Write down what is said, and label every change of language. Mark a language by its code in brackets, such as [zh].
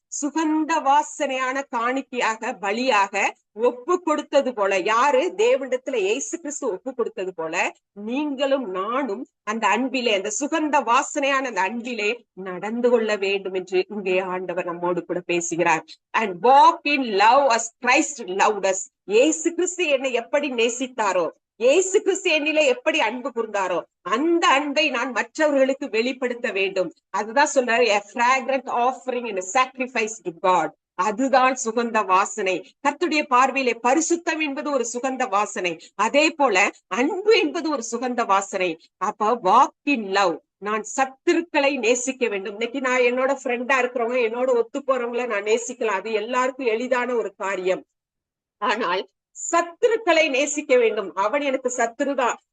[ta] சுகந்த வாசனையான காணிக்கையாக பலியாக ஒப்பு கொடுத்தது போல. யாரு? தேவனிடத்துல இயேசு கிறிஸ்து ஒப்பு கொடுத்தது போல நீங்களும் நானும் அந்த அன்பிலே, அந்த சுகந்த வாசனையான அந்த அன்பிலே நடந்து கொள்ள வேண்டும் என்று இங்கே ஆண்டவர் நம்மோடு கூட பேசுகிறார். [en] And walk in love as Christ loved us. [ta] இயேசு கிறிஸ்து என்னை எப்படி நேசித்தாரோ, இயேசு கிறிஸ்து என்னிலே எப்படி அன்பு கூர்ந்தாரோ, அந்த அன்பை நான் மற்றவர்களுக்கு வெளிப்படுத்த வேண்டும். அதுதான் சொல்றாரு, [en] a fragrant offering and a sacrifice to God. [ta] அதுதான் சுகந்த வாசனை. கர்த்தருடைய பார்வையிலே பரிசுத்தம் என்பது ஒரு சுகந்த வாசனை. அதே போல அன்பு என்பது ஒரு சுகந்த வாசனை. அப்ப [en] Walk in love. [ta] நான் சத்துருக்களை நேசிக்க வேண்டும். இன்னைக்கு நான் என்னோட ஃப்ரெண்டா இருக்கிறவங்க, என்னோட ஒத்து போறவங்களை நான் நேசிக்கலாம். அது எல்லாருக்கும் எளிதான ஒரு காரியம். ஆனால் சத்துருக்களை நேசிக்க வேண்டும். அவன் எனக்கு சத்துருதான்.